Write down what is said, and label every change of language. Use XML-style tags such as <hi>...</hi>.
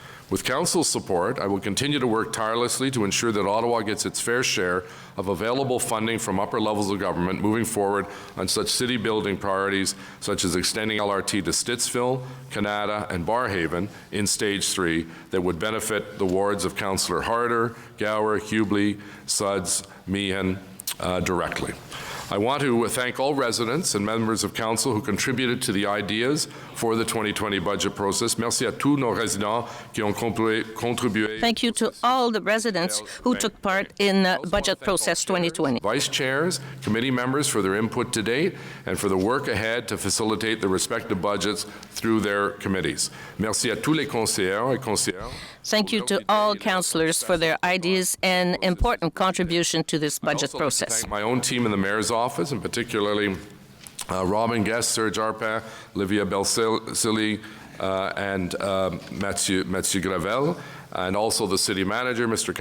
<en>With Council's support, I will continue to work tirelessly to ensure that Ottawa gets its fair share of available funding from upper levels of government moving forward on such city building priorities such as extending LRT to Stittsville, Canada, and Barrhaven in Stage 3 that would benefit the wards of Councillor Harder, Gower, Hubley, Suds, Meehan directly. I want to thank all residents and members of council who contributed to the ideas for the 2020 budget process.</en> <fr>Merci à tous nos résidents qui ont contribué.</fr> <en>Thank you to all the residents who took part in the budget process 2020. Vice chairs, committee members for their input to date and for the work ahead to facilitate the respective budgets through their committees.</en> <fr>Merci à tous les conseillers et conseillères.</fr> <en>Thank you to all councillors for their ideas and important contribution to this budget process. Thank my own team in the mayor's office, and particularly Robin Guest, Serge Arpin, Livia Belsili, and Mathieu Gravel, and also the city manager, Mr.</en>